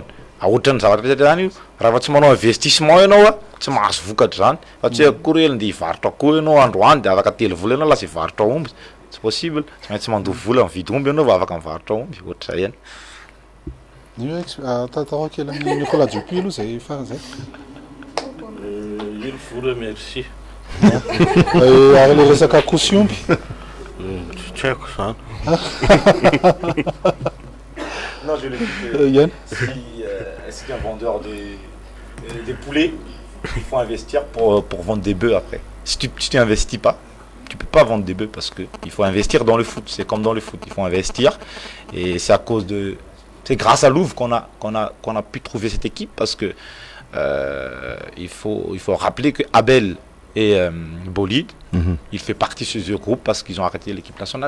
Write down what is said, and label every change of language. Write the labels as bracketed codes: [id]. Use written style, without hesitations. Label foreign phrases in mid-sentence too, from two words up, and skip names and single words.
[mg] Ohatran'ny zavatra rehetra zany io, raha fa tsy manao investissement ianao tsy mahazo vokatra zany. Fa tsy akory ely ndia hivarotra koa ianao androany dia afaka 3 vola ianao lasa hivarotra omby. Tsy possible, tsy maintsy mandoha vola mividy omby ianao va afaka mivarotra omby, ohatr'izay ihany. Tantarao kely amin'ny Nicolas Dupuis aloha zay farany zay. [fr] Il vous remercie. [mg] Ary le resaka caution Tsy haiko zany. [fr] Non, je l'ai dit. Yann. Si un vendeur des poulets, il faut investir pour vendre des bœufs après. Si tu investis pas, tu peux pas vendre des bœufs parce que il faut investir dans le foot. C'est comme dans le foot, il faut investir. Et c'est à cause c'est grâce à Louvre qu'on a pu trouver cette équipe parce que il faut rappeler que Abel et Bolide, il fait partie de ce groupe parce qu'ils ont arrêté l'équipe nationale.